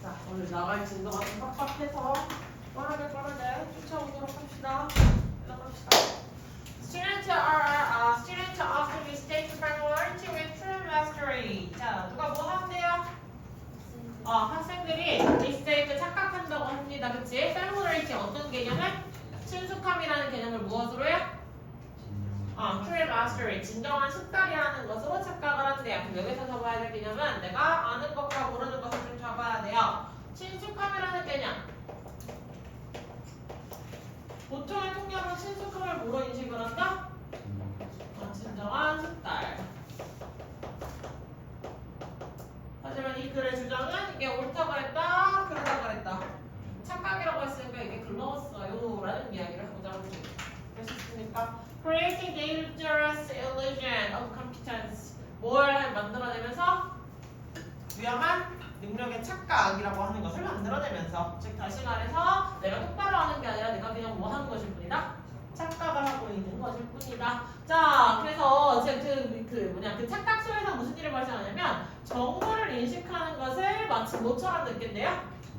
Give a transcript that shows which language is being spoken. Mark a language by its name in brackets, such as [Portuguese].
[Korean] 오늘 나갈 진도가 좀 빡빡해서 빠르게 쫓아오도록 합시다. 들어갑시다. [English] Students often mistake familiarity with true mastery. [Korean] 자, 누가 뭐 하는데요? 학생들이 mistake 착각한다고 합니다. 그치? familiarity 어떤 개념을? 친숙함이라는 개념을 무엇으로 해요? [English] true mastery, [Korean] 진정한 숙달이라는 것으로 착각을 하는데요. 그럼 여기서 잡아야 될 개념은 내가 아는 것과 모르는 것을 좀 잡아야 돼요. 친숙함이라는 개념. 보통의 통념은 친숙함을 뭐로 인식을 한다? 진정한 숙달. 하지만 이 글의 주장은 이게 옳다 그랬다, 그러다 그랬다. 착각이라고 했으니까 이게 글러웠어요 라는 이야기를 하고자 합니다. 되셨습니까? [English] Creating dangerous illusion of competence. [Korean] 뭘 만들어내면서? 위험한 능력의 착각이라고 하는 것을 만들어내면서, 즉 다시 말해서 내가 똑바로 하는 게 아니라 내가 그냥 뭐 하는 것일 뿐이다? 착각을 하고 있는 것일 뿐이다. 자, 그래서 그 착각 속에서 무슨 일이 발생하냐면 정보를 인식하는 것을 마치 뭐처럼 느낀대요?